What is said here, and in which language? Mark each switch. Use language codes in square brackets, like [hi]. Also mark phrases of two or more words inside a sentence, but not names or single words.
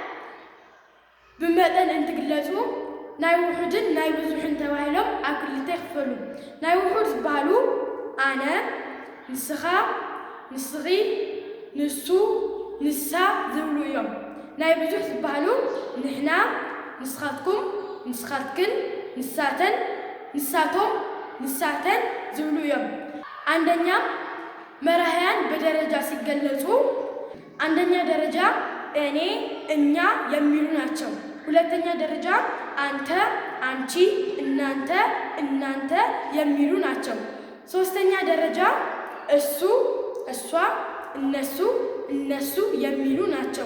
[ti] ብመጠን እንትግለጹ ናይ ውሑድን ናይ ብዙሕን ተባሂሎም ኣብ ክልተ ይኽፈሉ። ናይ ውሑድ ዝበሃሉ ኣነ ንስኻ ንስኺ ንሱ ንሳ ዝብሉ እዮም። ናይ ብዙሕ ዝበሃሉ ንሕና ንስኻትኩም ንስኻትክን ንሳተን ንሳቶም ንሳተን ዝብሉ እዮም። [am] አንደኛ መራሕያን በደረጃ ሲገለጹ አንደኛ ደረጃ እኔ እኛ የሚሉ ናቸው። ሁለተኛ ደረጃ አንተ አንቺ እናንተ እናንተ የሚሉ ናቸው። ሶስተኛ ደረጃ እሱ እሷ እነሱ እነሱ የሚሉ ናቸው።